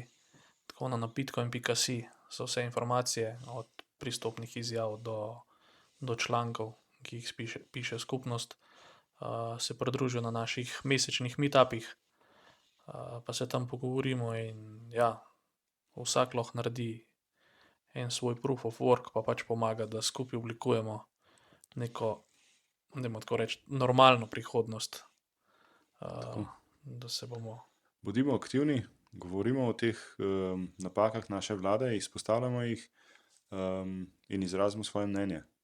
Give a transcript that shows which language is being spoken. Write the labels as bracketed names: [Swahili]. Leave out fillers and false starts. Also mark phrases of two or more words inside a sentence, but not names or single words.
[Slovenian] Tako na bitcoin.si so vse informacije, od pristopnih izjav do člankov, ki jih piše skupnost. Se pridružijo na naših mesečnih meetupih, pa se tam pogovorimo in ja, vsak lahko naredi en svoj [English] proof of work, [Slovenian] pa pač pomaga, da skupaj oblikujemo neko, dajmo tako reči, normalno prihodnost. Da se bomo Bodimo aktivni, govorimo o teh napakah naše vlade, izpostavljamo jih in izrazimo svoje mnenje.